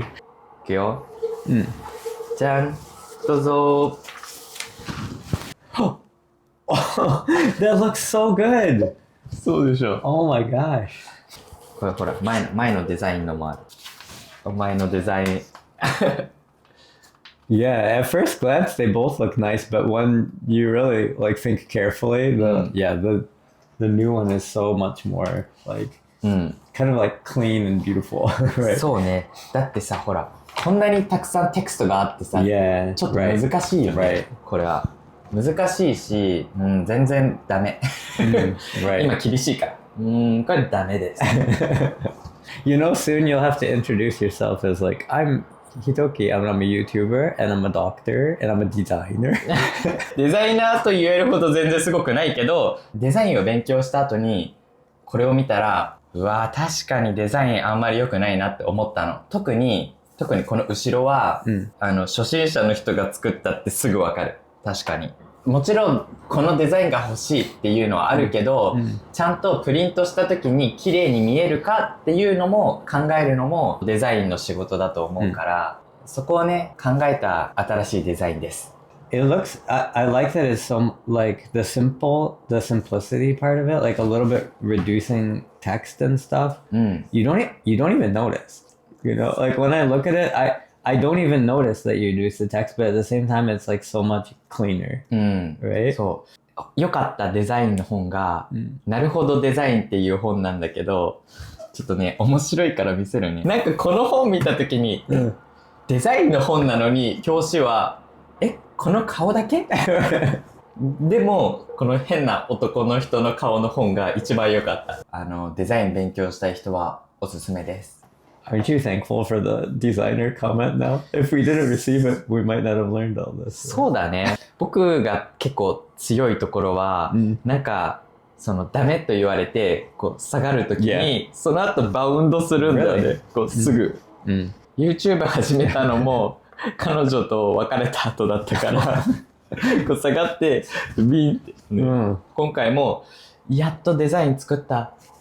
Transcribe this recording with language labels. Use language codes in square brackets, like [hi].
[ja] いくよ。じゃん。どうぞ。 [en] Oh, that looks so good. [ja] そうでしょ。 [en] Oh my gosh. [ja] これほら、前のデザインのもある。前のデザイン。 [en] Yeah, at first glance they both look nice, but when you really like think carefully, the new one is so much more like kind of like clean and beautiful, right? [ja] そうね。だってさ、ほら、こんなにたくさんテクストがあってさ、 [en] Yeah, [ja] ちょっと難しいよね。 [en] right. [ja] これは。難しいし、全然ダメ。 [en] Right. [ja] 今厳しいから。これダメです。 [en] You know, soon you'll have to introduce yourself as like, I'm Hitoki, I'm a YouTuber, and I'm a doctor, and I'm a designer. [ja] デザイナーと言えるほど全然すごくないけど、デザインを勉強した後に、これを見たら、うわー確かにデザインあんまり良くないなって思ったの。特にこの後ろは、初心者の人が作ったってすぐわかる。確かに。もちろん、このデザインが欲しいっていうのはあるけど、ちゃんとプリントした時に綺麗に見えるかっていうのも考えるのもデザインの仕事だと思うから、そこをね、考えた新しいデザインです。 [en] It looks, I like that it's some, like the simplicity part of it, like a little bit reducing text and stuff. You don't even notice, you know, like when I look at it, I don't even notice that you reduce the text, but at the same time, it's like so much cleaner, right? [ja] そう。良かったデザインの本が、なるほどデザインっていう本なんだけど、ちょっとね、面白いから見せるね。なんかこの本見たときに、デザインの本なのに、表紙は、この顔だけでも、この変な男の人の顔の本が一番良かった。デザイン勉強したい人はおすすめです。 [en] Aren't you thankful for the designer comment now? If we didn't receive it, we might not have learned all this. [ja] そうだね。僕が結構強いところは、なんか、そのダメと言われて、こう下がるときに、その後バウンドするんだよね。こうすぐ。 YouTube 始めたのも、彼女と別れた後だったから、こう下がって、ビンって、ね今回も、やっとデザイン作った。